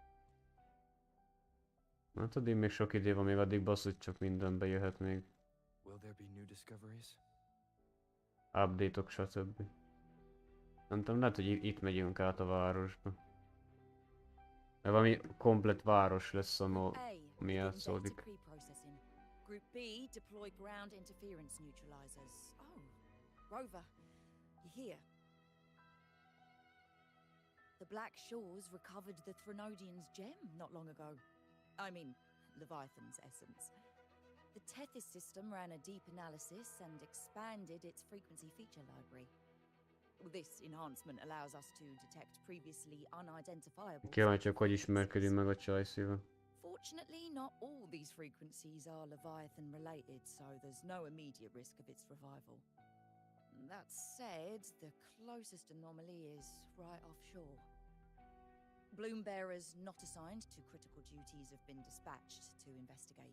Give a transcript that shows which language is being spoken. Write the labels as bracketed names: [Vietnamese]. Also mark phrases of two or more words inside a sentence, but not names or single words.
[Hungarian] Hát addig még sok idő van, még addig basszus csak minden bejöhet még. Update-ok, stb. Szerintem lehet, hogy itt megyünk át a városba. Mert valami komplet város lesz, ami elszódik. [English] Group B, deploy ground interference neutralizers. Oh, Rover, you're here. The Black Shores recovered the Threnodian's gem not long ago. I mean, Leviathan's essence. The Tethys system ran a deep analysis and expanded its frequency feature library. This enhancement allows us to detect previously unidentifiable [Hungarian] Kíváncsiak, hogy ismerkedünk meg a csajszível. [English] Fortunately, not all these frequencies are Leviathan related, so there's no immediate risk of its revival. That said, the closest anomaly is right offshore. Bloom bearers not assigned to critical duties have been dispatched to investigate.